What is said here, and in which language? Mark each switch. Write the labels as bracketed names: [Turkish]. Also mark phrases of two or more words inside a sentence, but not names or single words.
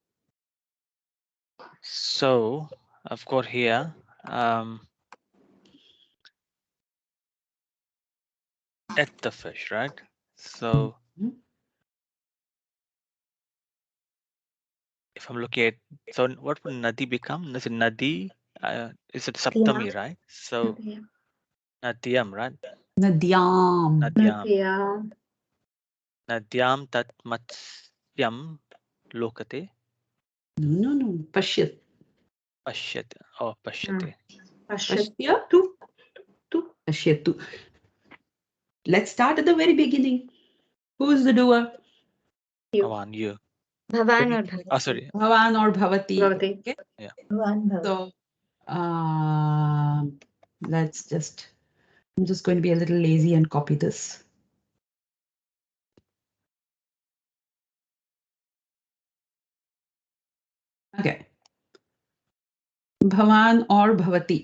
[English] So I've got here at the fish, right? So Mhm. if I'm looking at, so what would Nadi become? Is it Nadi? Is it Saptami, right? So Nadyam, right? Nadyam. Nadyam. Yeah. [Sanskrit] Nadyam tat matsyam lokate No. Pashyat. pashyate. Oh, pashyate. Pashya. Tu. Pashyatu. [English] Let's start at the very beginning. Who's the doer? You. Bhavan, you. Bhavan or Oh, Bhavati. sorry. Bhavan or Bhavati. Bhavati. Okay. Bhavan, Bhavati. So let's just, I'm just going to be a little lazy and copy this. Okay. Bhavan or Bhavati.